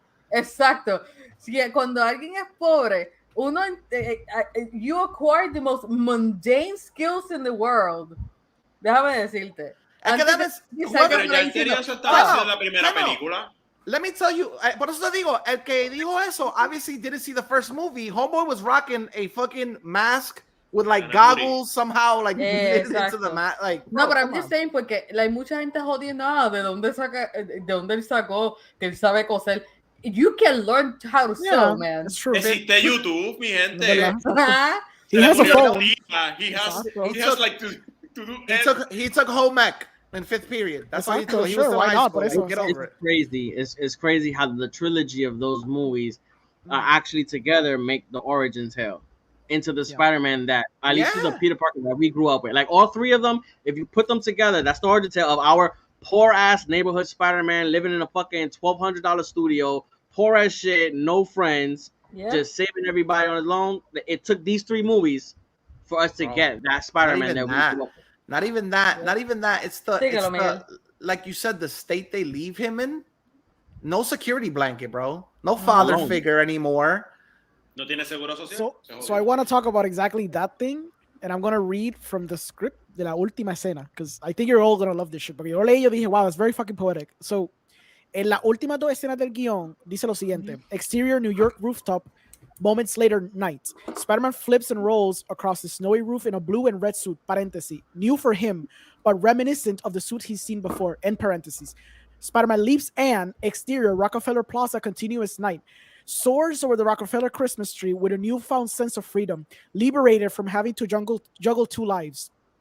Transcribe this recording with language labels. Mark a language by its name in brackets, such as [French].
[Spanish] exacto. Cuando alguien es pobre, uno, [English] you acquire the most mundane skills in the world. [Spanish] Déjame decirte. Es que Pero ya en serio eso estaba haciendo en la primera película. [English] Let me tell you, [Spanish] por eso te digo, el que dijo eso [English] obviously didn't see the first movie. Homeboy was rocking a fucking mask with like goggles somehow, like into the mask. Like, no, bro, [Spanish] pero [English] I'm just saying [Spanish] porque hay mucha gente jodiendo de dónde él sacó que él sabe coser. [English] You can learn how to sew, man. That's true. [Spanish] Existe YouTube, mi gente. [English] He has a phone. He has like to do. He took home ec in 5th period. That's why he took. He was Sure, still why high not? school. [Spanish] Por eso. [English] Like, get over it. Crazy. It's crazy how the trilogy of those movies actually together make the origin tale into the Spider-Man that at least to the Peter Parker that we grew up with. Like all three of them, if you put them together, that's the origin tale of our poor ass neighborhood Spider-Man living in a fucking $1,200 studio, poor as shit, no friends, just saving everybody on his own. It took these 3 movies for us to get that Spider-Man that we grew up with. Not even that. It's the like you said, the state they leave him in. No security blanket, bro. No father figure anymore. [Spanish] No tiene seguro social. [English] So I want to talk about exactly that thing, and I'm gonna read from the script [Spanish] de la última escena, [English] because I think you're all gonna love this shit. [Spanish] Porque yo leí, yo dije, [English] wow, that's very fucking poetic. [Spanish] So, en las últimas 2 escenas del guión dice lo siguiente: [English] exterior New York rooftop. Moments later, night. Spider-Man flips and rolls across the snowy roof in a blue and red suit, parenthesis, new for him, but reminiscent of the suit he's seen before, end parentheses. Spider-Man leaps and, exterior, Rockefeller Plaza, continuous night. Soars over the Rockefeller Christmas tree with a newfound sense of freedom, liberated from having to juggle 2 lives.